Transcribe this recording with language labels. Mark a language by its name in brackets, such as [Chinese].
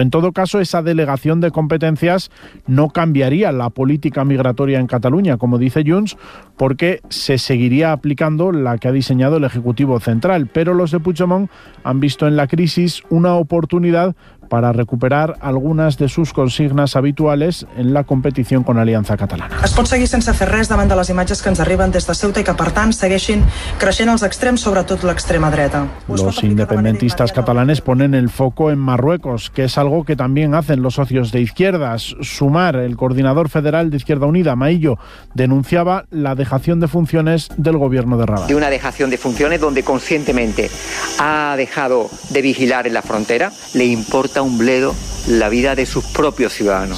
[Spanish] En todo caso, esa delegación de competencias no cambiaría la política migratoria en Cataluña, como dice Junts, porque se seguiría aplicando la que ha diseñado el Ejecutivo Central. Pero los de Puigdemont han visto en la crisis una oportunidad para recuperar algunas de sus [Catalan] consignes habituals en la competició [Spanish] con Aliança Catalana. [Catalan] Es pot seguir sense fer res davant de les imatges que ens arriben des de Ceuta i que, per tant, segueixin creixent els extrems, sobretot l'extrema dreta. [Spanish] Los independentistas catalanes ponen el foco en Marruecos, que es algo que también hacen los socios de izquierdas. Sumar, el coordinador federal de Izquierda Unida, Maillo, denunciaba la dejación de funciones del gobierno de Rabat. De una dejación de funciones donde conscientemente ha dejado de vigilar en la frontera, le importa un bledo la vida de sus propios ciudadanos.